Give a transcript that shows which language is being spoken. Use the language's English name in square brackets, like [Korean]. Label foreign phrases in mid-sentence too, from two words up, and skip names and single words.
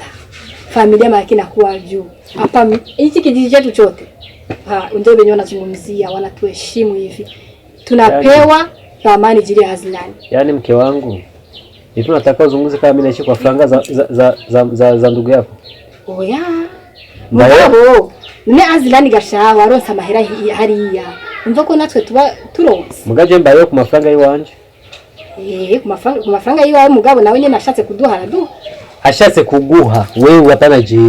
[Swahili] Familia yake inakuwa juu. Hapa hichi kijiji chetu chote. Ndio wenyewe wanazungumzia, wanatuheshimu hivi. Tunapewa thamani jili ya Azlani. Yaani mke wangu, hivi unataka uzunguze kama mimi naishi kwa franga za ndugu yako? [Rundi] Oya. Mugabo ne azilani gashawa aronsa amahera hariya. Umva ko natwe tuba turonse. Mugaje mbaye ku mafaranga yiwanje. Ku mafaranga yiwawe mugabo nawe nyene ashatse kuduha du. Ashatse kuguha wewe apana jewe.